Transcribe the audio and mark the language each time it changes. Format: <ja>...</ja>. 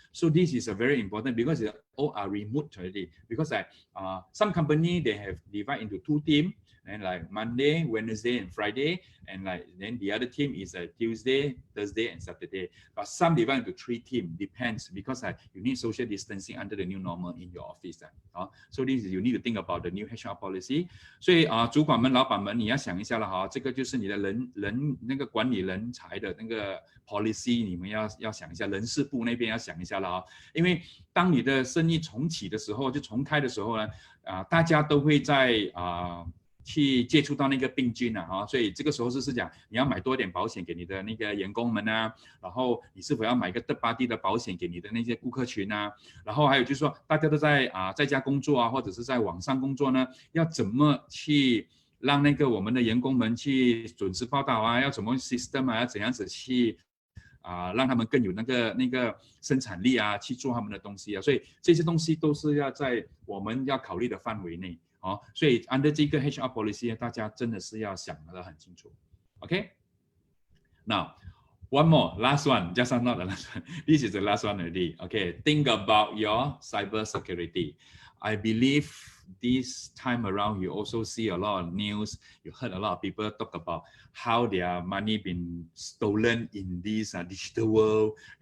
<en>So this is a very important, because they all are remote already. Because some company they have divided into 2 teams. And Monday, Wednesday, and Friday, and then the other team is Tuesday, Thursday, and Saturday. But some divide into 3 teams, depends, because you need social distancing under the new normal in your office. So this is, you need to think about the new HR policy.</en> <zh>所以主管们、老板们，你要想一下了这个就是你的人那个管理人才的那个 policy， 你们要想一下，人事部那边要想一下了因为当你的生意重启的时候，就重开的时候呢，大家都会在去接触到那个病菌所以这个时候是讲你要买多一点保险给你的那个员工们然后你是否要买一个 third party 的保险给你的那些顾客群然后还有就是说大家都在家工作或者是在网上工作呢，要怎么去让那个我们的员工们去准时报道要怎么 system 要怎样子去让他们更有那个生产力去做他们的东西所以这些东西都是要在我们要考虑的范围内所以 under 这个 HR policy 大家真的是要想得很清楚</zh> <en>OK now one more last one, just not the last one. This is the last one already. Okay, think about your cyber security. I believe this time around you also see a lot of news. You heard a lot of people talk about how their money been stolen in this digital world.</en>